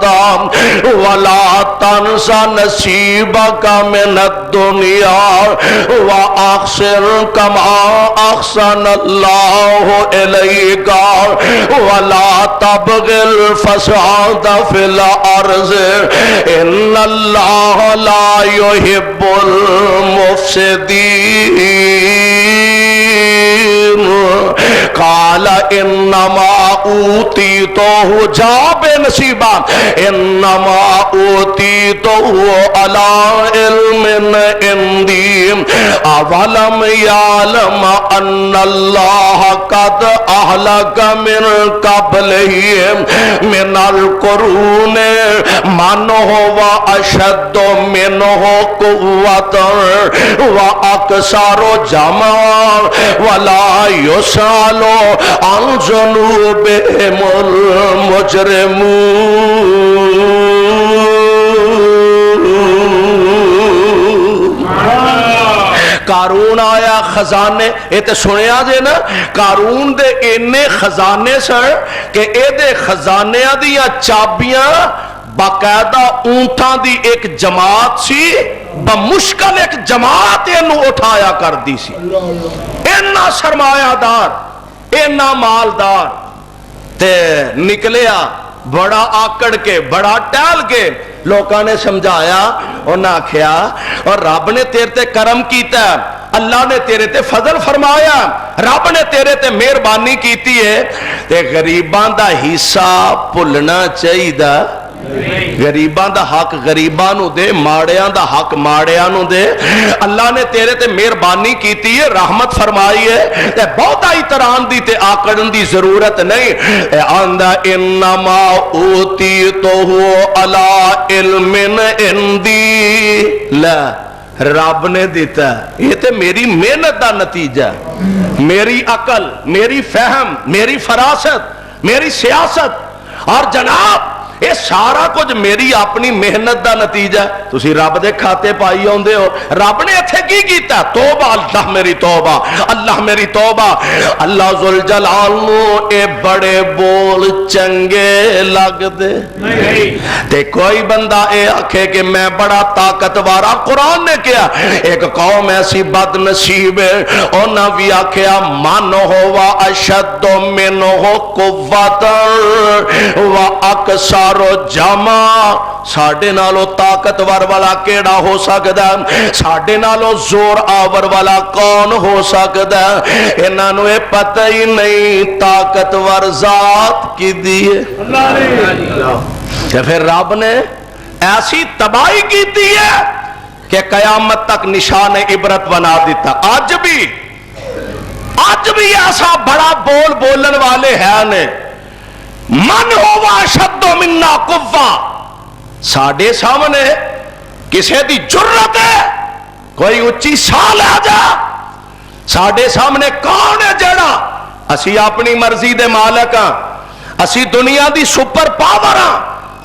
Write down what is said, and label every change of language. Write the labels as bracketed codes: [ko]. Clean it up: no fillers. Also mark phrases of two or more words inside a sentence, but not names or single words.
[ar] ولا تنس نصیبک من الدنیا واحسن کما احسن اللہ الیک ولا تبغ الفساد فی الارض ان اللہ لا يحب المفسدین، قال انما اوتیتہ [pa] جا بے نصیبہ [ar] انما اوتیتہ علی علم عندی اولم یعلم ان اللہ قد اہلک من قبلہ من القرون من هو اشد منہ قوة واکثر جمعا ولا یسأل عن ذنوبہم المجرمون۔ [pa] قارون آیا خزانے، یہ تو سنیا جے نا، قارون دے اینے خزانے سن کہ اے دے خزانیاں دیا چابیاں باقاعدہ اونٹاں دی ایک جماعت سی، بمشکل ایک جماعت انہوں اٹھایا کر دی سی، اینا سرمایہ دار، اینا مالدار، تے نکلیا بڑا آکڑ کے، بڑا ٹال کے، لوکاں نے سمجھایا اور نہ کھیا، اور رب نے تیرے تے کرم کیتا ہے، اللہ نے تیرے تے فضل فرمایا، رب نے تیرے تے مہربانی کیتی ہے، تے غریبان دا حصہ بھولنا چاہیے، غریبان دا حق غریبان نو دے، ماڑیاں دا حق ماڑیاں نو دے، اللہ نے تیرے تے مہربانی کیتی ہے، رحمت فرمائی ہے، تے بہت احترام دی تے آکڑن دی ضرورت نہیں، آندہ انما [ar] اوتیتہ علی علم عندی، [ur] لا رب نے دتا، یہ تو میری محنت کا نتیجہ، میری عقل، میری فہم، میری فراست، میری سیاست، اور جناب یہ سارا کچھ میری اپنی محنت کا نتیجہ. [pa] تسی رب دے کھاتے پائی آؤندے ہو. رب نے ایتھے کی کیتا? توبہ، اللہ میری توبہ، اللہ میری توبہ۔ اللہ ذوالجلال نوں اے بڑے بول چنگے لگدے تے کوئی بندہ اے آکھے کہ میں بڑا طاقتور آ. قرآن نے کہا ایک قوم ایسی بدنصیب ہے، انہاں بھی آکھیا [ar] من هو اشد منه قوة و اكثر جمعا. [pa] ساڈے نالوں طاقتور والا کیہڑا ہو سکدا? ساڈے نالوں زور آور والا کون ہو سکدا? انہاں نوں یہ پتا ہی نہیں طاقتور ذات کیدی ہے. [ur] پھر رب نے ایسی تباہی کی ہے کہ قیامت تک نشان عبرت بنا دتا. [pa] اج بھی ایسا بڑا بول بولن والے ہیں نے, [ar] من هو اشد منا قوة. [pa] ساڈے سامنے کسے دی جرأت ہے کوئی اچی ساہ لے جا? ساڈے سامنے کون ہے جیہڑا? اسی اپنی مرضی دے مالک ہاں، اسی دنیا دی [en] super power [pa] ہاں.